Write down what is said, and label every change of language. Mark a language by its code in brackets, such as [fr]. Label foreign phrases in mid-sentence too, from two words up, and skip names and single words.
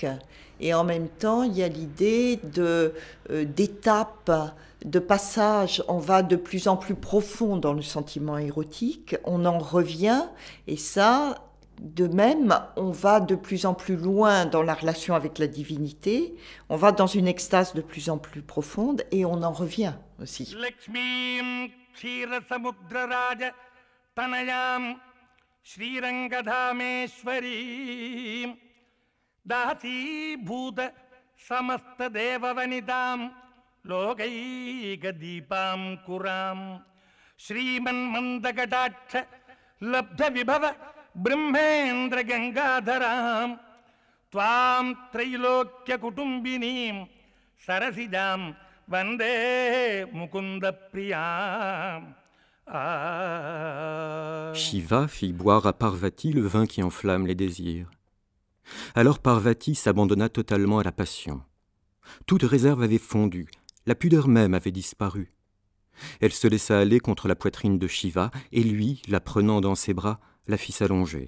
[fr] Et en même temps, il y a l'idée d'étape, de passage. On va de plus en plus profond dans le sentiment érotique, on en revient, et ça, de même, on va de plus en plus loin dans la relation avec la divinité, on va dans une extase de plus en plus profonde, et on en revient aussi. [sa] Lakshmi Kshira Samudra Raja Tanayam Shrirangadhameshwari Dati Bhuta Samasta Deva Vanidam Lokaika Deepam Kuram Shriman Mandagadacha Labdha Vibhava Brahmendra Gangadharam Tvam Trailokya Kutumbinim Sarasidam Vande Mukunda Priyam. [fr] Shiva fit boire à Parvati le vin qui enflamme les désirs. Alors Parvati s'abandonna totalement à la passion. Toute réserve avait fondu, la pudeur même avait disparu. Elle se laissa aller contre la poitrine de Shiva, et lui, la prenant dans ses bras, la fit s'allonger.